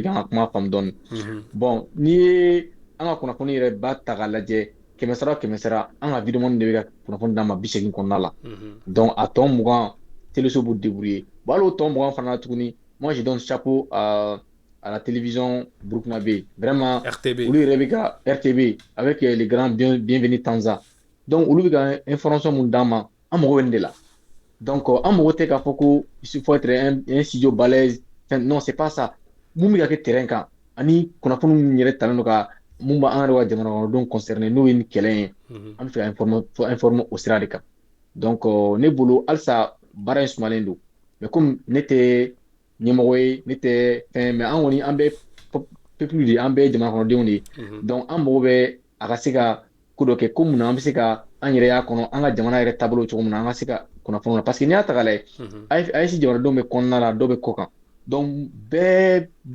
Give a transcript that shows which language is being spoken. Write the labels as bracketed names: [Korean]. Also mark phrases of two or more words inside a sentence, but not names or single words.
[Bambara] kan ka kuma faamu dɔɔni bon n'i ye an ka kunnafoni yɛrɛ ba ta k'a lajɛ kɛmɛ sara o kɛmɛ sara an ka vidéo de bɛ ka kunnafoni d'an ma 80 kɔnɔna la donc a tɔ 20 téléso b'u débrouiller bon hali o tɔ 20 fana na tuguni [French] moi je donne chapeau à la télévision burkinabé vraiment [Bambara] olu yɛrɛ bɛ ka RTB [French] avec les grands bienvenus [Bambara] Tanza donc olu bɛ ka information mun d'an ma an mago bɛ nin de la donc an mago tɛ k'a fɔ ko [French] il faut être un studio balèze non c'est pas ça [Bambara] mun bɛ ka kɛ terrain kan ani kunnafoni min yɛrɛ talen don ka mun b'an yɛrɛ ka jamana kɔnɔdenw concerné n'o ye nin kɛlɛ ye an bɛ fɛ ka informer o sira de kan donc ne bolo halisa baara in sumalen don [French] mais comme [Bambara] ne tɛ ɲɛmɔgɔ ye ne tɛ fɛn mais an kɔni an bɛ peuple de an bɛ jamana kɔnɔdenw de ye donc an mago bɛ a ka se ka ko dɔ kɛ ko mun na an bɛ se ka an yɛrɛ y'a kɔnɔ an ka jamana yɛrɛ taabolo cogo min na an ka se ka kunnafoni na [French] parce que [Bambara] n'i y'a ta k'a lajɛ AES jamanadenw bɛ kɔnɔna la dɔw bɛ kɔ kan donc bɛɛ